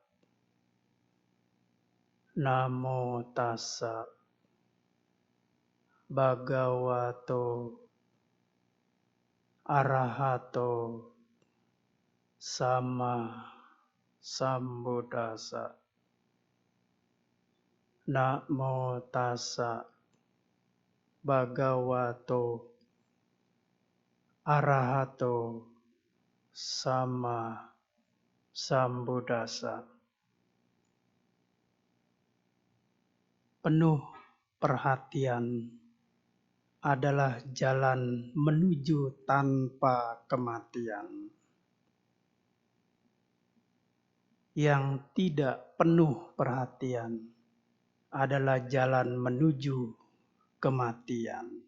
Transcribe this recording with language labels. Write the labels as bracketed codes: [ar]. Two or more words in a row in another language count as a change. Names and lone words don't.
[pi] Namo tassa bhagavato arahato sama sambuddhassa. Namo tassa bhagavato arahato sama sambuddhassa. [id] Penuh perhatian adalah jalan menuju tanpa kematian. Yang tidak penuh perhatian adalah jalan menuju kematian.